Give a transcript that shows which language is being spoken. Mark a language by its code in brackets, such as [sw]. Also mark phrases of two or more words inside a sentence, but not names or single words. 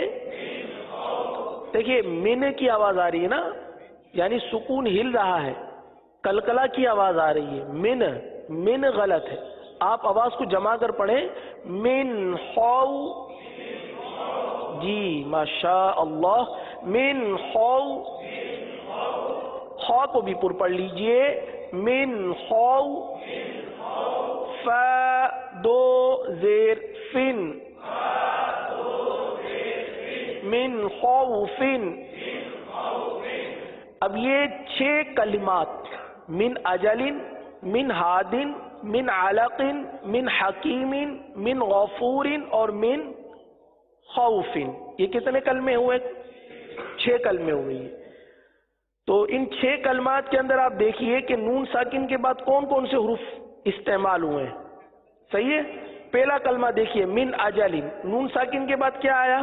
[ur] دیکھیے من کی آواز آ رہی ہے نا، یعنی سکون ہل رہا ہے، کلکلا کی آواز آ رہی ہے. من غلط ہے، آپ آواز کو جما کر پڑھیں [ar] من خو. [ur] جی ماشاء اللہ، [ar] من خو. [ur] خا کو بھی پر پڑھ لیجئے [ar] من خو. [ur] فا دو زیر فن [ar] من خوف. [ur] اب یہ 6 کلمات [ar] من اجل، من ہاد، من علق، من حکیم، من غفور [ur] اور [ar] من خوف، [ur] یہ کتنے کلمے ہوئے؟ 6 کلمے ہوئے. تو ان 6 کلمات کے اندر آپ دیکھیے کہ نون ساکن کے بعد کون کون سے حروف استعمال ہوئے ہیں. صحیح ہے؟ پہلا کلمہ دیکھیے [ar] من اجل، [ur] نون ساکن کے بعد کیا آیا؟